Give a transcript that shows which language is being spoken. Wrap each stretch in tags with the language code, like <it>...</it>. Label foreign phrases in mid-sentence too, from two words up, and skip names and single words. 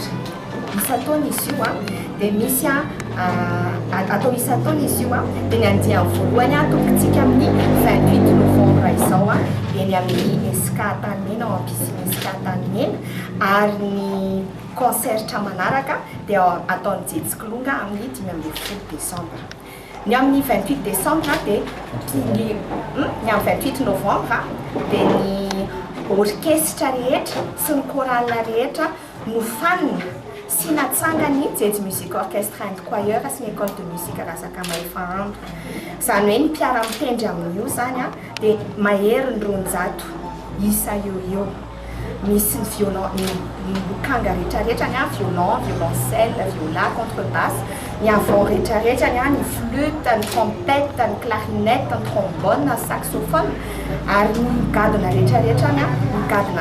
<mg>Isataona izy io dia misy atao isataona izy io dia ny andiany voalohany atokontsika amin'ny 28 novembre izao eny amin'ny SK Tanimena ao am-pisiny SK Tanimena ary ny concertra manaraka dia ataony Jetsikolonga amin'ny 15 décembre. Ny amin'ny 28 décembre dia ny amin'ny 28 novembre dia ny orchestra rehetra sy ny chorale rehetra no fanina sy natsangany</mg> <en>jazz music orchestra and choir</en> <mg>sy ny</mg> <fr>école de musique</fr> <mg>Rasakamaifahamba. Zany hoe ny mpiara-mitendry amin'io zany dia mahery ny 200 isa eo misy ny violon ny lokanga rehetrarehetra ny</mg> <fr>violon violoncelle viola contrebasse</fr> <mg>ny avant rehetrarehetra ny flûte ny trompette ny clarinette ny trombone ny saxophone ary ny gadona rehetrarehetra ny gadona</mg>